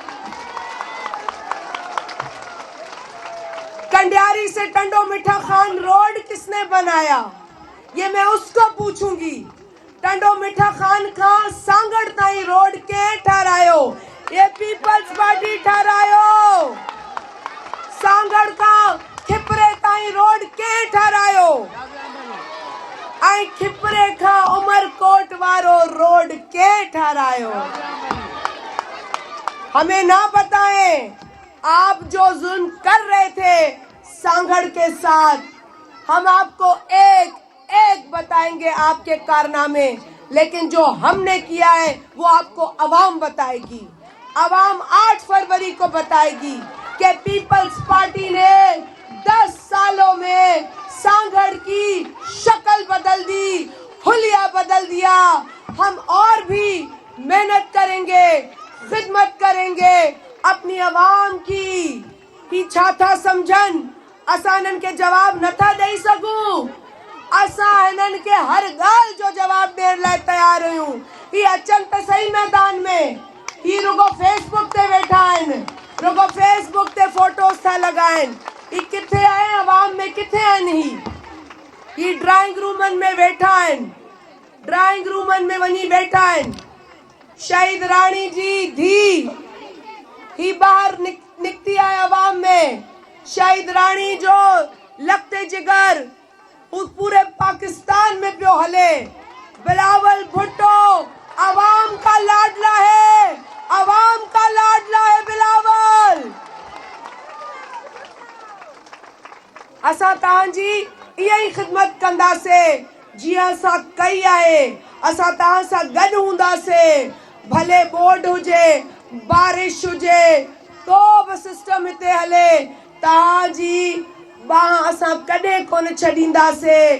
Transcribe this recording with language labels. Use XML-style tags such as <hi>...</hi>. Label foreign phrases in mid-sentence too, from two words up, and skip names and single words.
<ur>کنڈیاری سے ٹنڈو مٹھا خان روڈ کس نے بنایا، یہ میں اس کو پوچھوں گی.</ur> <sd>टंडो मिठा खान का सांगड़ ताई रोड के ठहरायो, ये पीपल्स पार्टी ठहरायो। सांगड़ का खिपरे ताई रोड के ठहरायो, आई खिपरे का उमरकोट वारो रोड के ठहरायो।</sd> <ur>ہمیں نہ بتائیں آپ جو ظلم کر رہے تھے سانگھڑ کے ساتھ، ہم آپ کو ایک ایک بتائیں گے آپ کے کارنامے، لیکن جو ہم نے کیا ہے وہ آپ کو عوام بتائے گی. عوام 8 فروری کو بتائے گی کہ پیپلز پارٹی نے 10 سالوں میں سانگھڑ کی شکل بدل دی، حلیہ بدل دیا. ہم اور بھی محنت کریں گے، خدمت کریں گے اپنی عوام کی</ur> <sd>छा था समझन। असां हिननि के जवाब नथा ॾेई सघूं, असां हिननि के हर ॻाल्हि जो जवाब ॾियण लाइ तयार आहियूं। ही अचनि त सही मैदान में, ही रुगो फेसबुक ते वेठा आहिनि, रुगो फेसबुक ते फोटोस था लॻाइनि। ही किथे आहे, अवाम में किथे आहिनि? ही ड्राइंग रूमनि में वेठा आहिनि, ड्राइंग रूमनि में वञी वेठा आहिनि। शहीद राणी जी धी ही</sd> <ur>باہر نکتی ہے عوام میں.</ur> <sd>शहीद रानी जो लगते जिगर पूरे पाकिस्तान में पियो हले।</sd> <ur>بلاول بھٹو عوام کا لاڈلا ہے، عوام کا لاڈلا ہے بلاول.</ur> <sd>असां तव्हांजी इहा ई ख़िदमत कंदासीं जीअं असां कई आहे। असां तव्हां सां गॾु हूंदासीं, भले बोर्ड हुजे, बारिश हुजे, को बि सिस्टम हिते हले, तव्हांजी बाह असां कॾहिं कोन छॾींदासीं।</sd>